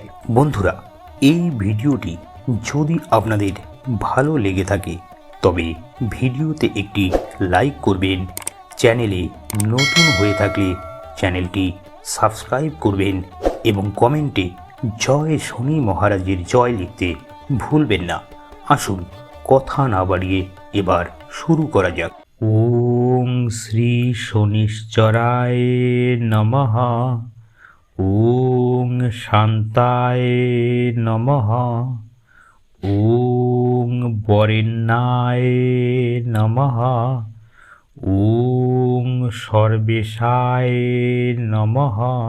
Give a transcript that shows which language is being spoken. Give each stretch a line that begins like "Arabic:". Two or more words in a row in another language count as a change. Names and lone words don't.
Bangla: বন্ধুরা, এই ভিডিওটি যদি আপনাদের ভালো লেগে থাকে তবে ভিডিওতে একটি লাইক করবেন, চ্যানেলে নতুন হয়ে থাকলে চ্যানেলটি সাবস্ক্রাইব করবেন এবং কমেন্টে জয় শনি মহারাজের জয় লিখতে ভুলবেন না। আসুন কথা না বাড়িয়ে এবার শুরু করা যাক।
Sanskrit: ওম শ্রী শনিশ্চরায় নমঃ। ওম শান্তায় নমঃ। ওম বরেণ্যায় নমঃ। ওম সর্বেশায় নমঃ।